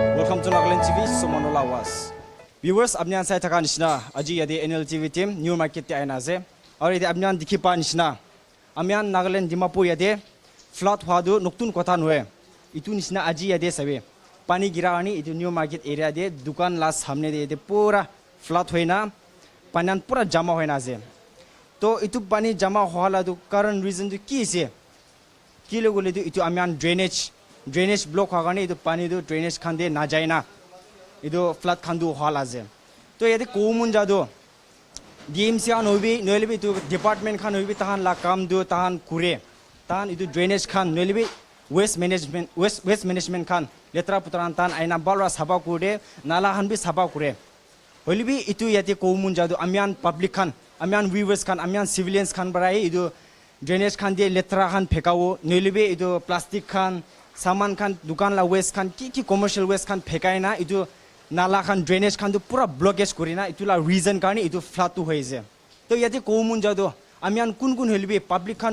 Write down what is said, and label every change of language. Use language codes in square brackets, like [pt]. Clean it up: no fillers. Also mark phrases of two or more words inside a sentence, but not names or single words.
[en] welcome to NLTV Somanola was. [nag] Viewers, abnian sai thaka nishna aji yadi NLTV team new market te aina je aur yadi abnian dikhi pa nishna amian Nagaland Dimapur yadi flood hwadu noktun kotha noe itu nishna aji yadi sabe pani girani itu new market area de dukan la samne de pura flood hoina panan pura jama hoina je to itu pani jama hoala du [en] current reason [nag] du ki se kilo gole du itu amian [en] drainage block [nag] hagane itu pani du drainage khande na jaina itu flood khandu hala je to yadi komun jado DMC an hobi noelbi itu department khan hobi tahan la kam du tahan kure tahan itu drainage khan noelbi [en] waste management [nag] khan letra putran tan aina balwa saba kure nala han bi saba kure holbi itu yati komun jado amian public khan amian viewers khan amian civilians khan barai itu drainage khan de letra khan phekawo noelbi itu plastic khan saman khan dukan la waste khan ki [en] commercial waste [nag] khan phekaina itu nala khan drainage khan tu pura blockage korina itula reason karni itu flood tu hoise to yati komun jado amian kun helbi public khan